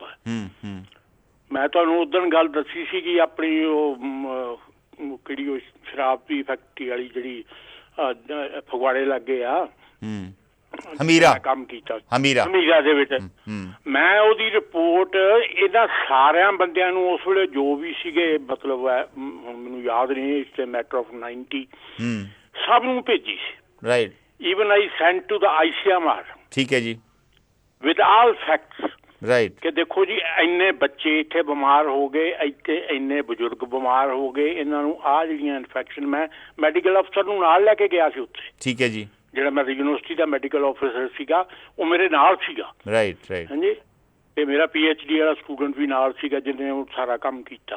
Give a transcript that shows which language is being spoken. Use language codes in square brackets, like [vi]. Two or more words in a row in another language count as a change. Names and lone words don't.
[pa] ਮੈਂ ਤੁਹਾਨੂੰ ਉਸ ਦਿਨ ਗੱਲ ਦੱਸੀ ਸੀ ਕਿ ਆਪਣੀ ਉਹ ਕਿਹੜੀ ਉਹ ਸ਼ਰਾਬ ਦੀ ਫੈਕਟਰੀ ਵਾਲੀ ਜਿਹੜੀ ਫਗਵਾੜੇ ਲੱਗੇ ਆ, ਹਮੀਰਾ ਕੰਮ ਕੀਤਾ, ਹਮੀਰਾ ਦੇ ਵਿੱਚ। ਮੈਂ ਉਹਦੀ ਰਿਪੋਰਟ ਇਹਨਾਂ ਸਾਰਿਆਂ ਬੰਦਿਆਂ ਨੂੰ ਉਸ ਵੇਲੇ ਜੋ ਵੀ ਸੀਗੇ, ਮਤਲਬ ਹੁਣ ਮੈਨੂੰ ਯਾਦ ਨਹੀਂ, [en] it's a matter of 90, [pa] ਸਭ ਨੂੰ ਭੇਜੀ ਸੀ। ਰਾਈਟ। [en] Even I sent to the ICMR. [pa] ਠੀਕ ਹੈ ਜੀ। [en] With all facts. [pa] ਰਾਈਟ। ਕਿ ਦੇਖੋ ਜੀ ਇੰਨੇ ਬੱਚੇ ਇੱਥੇ ਬਿਮਾਰ ਹੋ ਗਏ, ਇੱਥੇ ਇੰਨੇ ਬਜ਼ੁਰਗ ਬਿਮਾਰ ਹੋ ਗਏ, ਇਹਨਾਂ ਨੂੰ ਆਹ ਜਿਹੜੀਆਂ ਇਨਫੈਕਸ਼ਨ, ਮੈਂ [en] medical officer [pa] ਨੂੰ ਨਾਲ ਲੈ ਕੇ ਗਿਆ ਸੀ ਉੱਥੇ। ਠੀਕ ਹੈ ਜੀ। ਜਿਹੜਾ ਮੈਂ ਯੂਨੀਵਰਸਿਟੀ ਦਾ [en] medical officer [pa] ਸੀਗਾ, ਉਹ ਮੇਰੇ ਨਾਲ ਸੀਗਾ। [en] right right. [pa] ਹਾਂਜੀ, ਤੇ ਮੇਰਾ PhD ਵਾਲਾ ਸਟੂਡੈਂਟ ਵੀ ਨਾਲ ਸੀਗਾ ਜਿਹਨੇ ਉਹ ਸਾਰਾ ਕੰਮ ਕੀਤਾ।